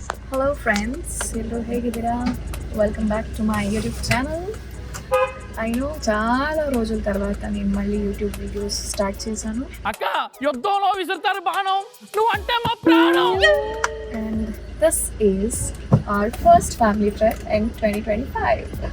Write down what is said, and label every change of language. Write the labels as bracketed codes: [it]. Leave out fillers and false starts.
[en] Hello friends, [kn] ಎಲ್ಲರೂ ಹೇಗಿದ್ದೀರಾ? [en] Welcome back to my YouTube channel. I know [te] చాలా రోజుల తర్వాత నేను మళ్ళీ యూట్యూబ్ వీడియోస్ స్టార్ట్ చేశాను. అక్క యుద్ధంలో విసురుతారు బాణం, నువ్వు అంటే మా ప్రాణం. [en] And this is our first family trip in 2025.